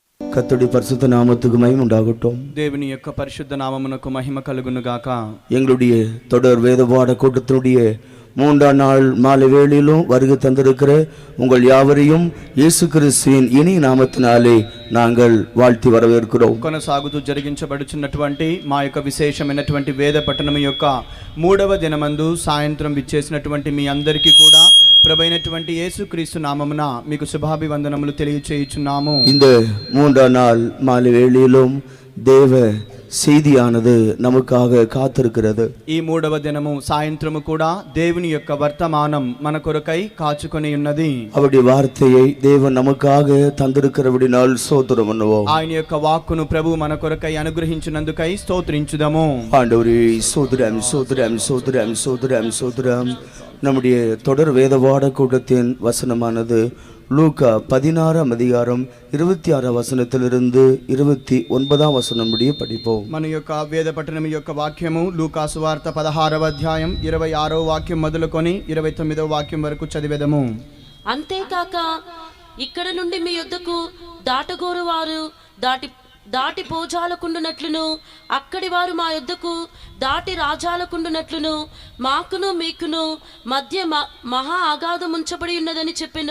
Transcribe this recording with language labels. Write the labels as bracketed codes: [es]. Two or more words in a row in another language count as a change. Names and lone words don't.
[ta] கர்த்தருடைய பரிசுத்த நாமத்துக்கு மகிமை உண்டாகட்டும். [te] தேவனி యొక్క పరిశుద్ధ నామమునకు మహిమ కలుగును గాక. [ta] எங்களுடைய தொடர் வேதபாட கூட்டத்தினுடைய 3ஆம் நாள் மாலை வேளையிலும் வருகை தந்திருக்கிற உங்கள் யாவரையும் இயேசு கிறிஸ்துவின் இனி நாமத்தினாலே நாங்கள் வாழ்த்தி வரவேற்கிறோம். [te] కొనసాగుతూ జరిగించబడుచున్నటువంటి మా యొక్క విశేషమైనటువంటి వేద పఠనం యొక్క 3వ దినమందు సాయంత్రం విచ్చేసినటువంటి మీ అందరికీ కూడా ప్రభువైనటువంటి యేసుక్రీస్తు నామమున మీకు శుభాభివందనములు తెలియచేయుచున్నాము. [ta] இந்த 3ஆம் நாள் மாலை வேளையிலும் தேவ செய்தியானது நமக்காக காத்திருக்கிறது. [te] ఈ 3వ దినము సాయంత్రము కూడా దేవుని యొక్క వర్తమానం మన కొరకై కాచుకొని ఉన్నది. [ta] அவருடைய வார்த்தையை தேவன் நமக்காக தந்திருக்கிறபடியால் ஸ்தோத்திரம் பண்ணுவோம். [te] ఆయన యొక్క వాక్కును ప్రభు మన కొరకై అనుగ్రహించినందుకై స్తోత్రించుదాము. [ta] ஆண்டவரே ஸ்தோத்திரம் ஸ்தோத்திரம் ஸ்தோத்திரம் ஸ்தோத்திரம் ஸ்தோத்திரம். நம்முடைய தொடர் வேதபாட கூட்டத்தின் வசனமானது லூக்கா 16ஆம் அதிகாரம் 26ஆம் வசனத்திலிருந்து 29ஆம் வசனம் முடிய படிப்போம். [te] మన యొక్క వేద పఠనం యొక్క వాక్యము లూకా సువార్త 16వ అధ్యాయం 26వ వాక్యం మొదలుకొని 29వ వాక్యం వరకు చదివేదము. అంతేకాక ఇక్కడ నుండి మీ యొద్దకు దాటగోరు వారు దాటి పోజాలకుండునట్లును అక్కడి వారు మా యొద్దకు దాటి రాజాలకుండునట్లును మాకును మీకును మధ్య మహా అగాధం ఉంచబడి ఉన్నదని చెప్పెను.